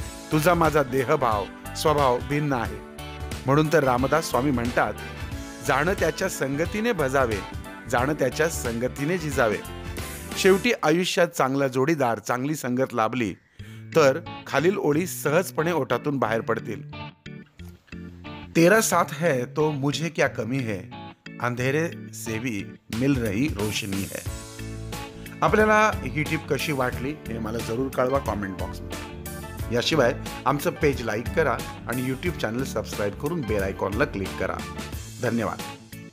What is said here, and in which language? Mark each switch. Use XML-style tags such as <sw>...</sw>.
<mr>तुझा माझा देहभाव स्वभाव भिन्न आहे. म्हणून तर रामदास स्वामी म्हणतात, जाणं त्याच्या संगतीने भजावे, जाणं त्याच्या संगतीने झिजावे. शेवटी आयुष्यात चांगला जोडीदार, चांगली संगत लाभली तर खालील ओळी सहजपणे ओठातून बाहेर पडतील.</mr> <hi>तेरा साथ है तो मुझे क्या कमी है, अंधेरे से भी मिल रही रोशनी है.</hi> <mr>आपल्याला ही टिप कशी वाटली हे मला जरूर कळवा कॉमेंट बॉक्समध्ये. याशिवाय आमचं पेज लाईक करा आणि यूट्यूब चॅनल सबस्क्राईब करून बेल आयकॉनला क्लिक करा. धन्यवाद.</mr>